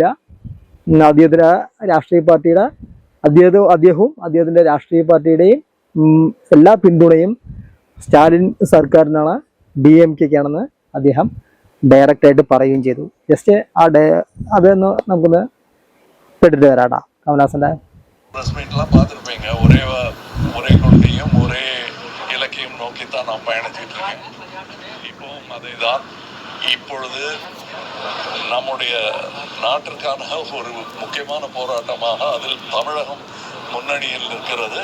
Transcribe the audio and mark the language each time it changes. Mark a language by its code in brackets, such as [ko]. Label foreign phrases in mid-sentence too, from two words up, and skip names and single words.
[ml] അദ്ദേഹത്തിന്റെ രാഷ്ട്രീയ പാർട്ടിയുടെ അദ്ദേഹവും അദ്ദേഹത്തിന്റെ രാഷ്ട്രീയ പാർട്ടിയുടെയും എല്ലാ പിന്തുണയും സ്റ്റാലിൻ സർക്കാരിനാണ്, DMK-ക്കാണെന്ന് അദ്ദേഹം ഡയറക്റ്റ് ആയിട്ട് പറയുകയും ചെയ്തു. ജസ്റ്റ് അതൊന്ന് നമുക്കൊന്ന് കേട്ടിട്ട് വരാട്ടാ കമലഹാസന്റെ. [ta] பிரஸ் மீட்லாம் பார்த்துருப்பீங்க. ஒரே கொள்கையும் ஒரே இலக்கையும் நோக்கித்தான் நான் பயணிச்சுட்டு இருக்கேன். இப்பவும் அதை தான். இப்பொழுது நம்முடைய நாட்டிற்கான ஒரு முக்கியமான போராட்டமாக அதில் தமிழகம் முன்னணியில் நிற்கிறது.